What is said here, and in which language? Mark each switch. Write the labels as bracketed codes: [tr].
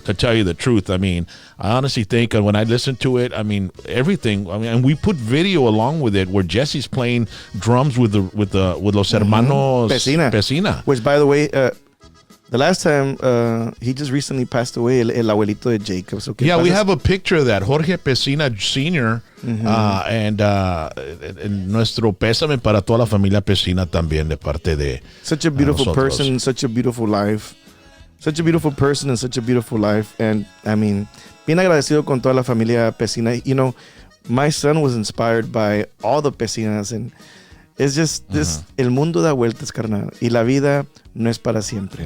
[en] To tell you the truth, I mean, I honestly think when I listen to it, I mean, everything. I mean, and we put video along with it where Jesse's playing drums with [es] los hermanos [en] Pesina. Which, by the way, the last time he just recently passed away, [es] el abuelito de Jacob. [en] So Yeah, we have a picture of that. Jorge Pesina Sr. And [es] nuestro pésame para toda la familia Pesina también de parte de [en] such a beautiful [es] nosotros. [en] person, such a beautiful life. Such a beautiful person and such a beautiful life. And I mean, [es] bien agradecido con toda la familia Pesina. [en] You know, my son was inspired by all the Pesinas, It's just this, [es] el mundo da vueltas, carnal. Y la vida no es para siempre.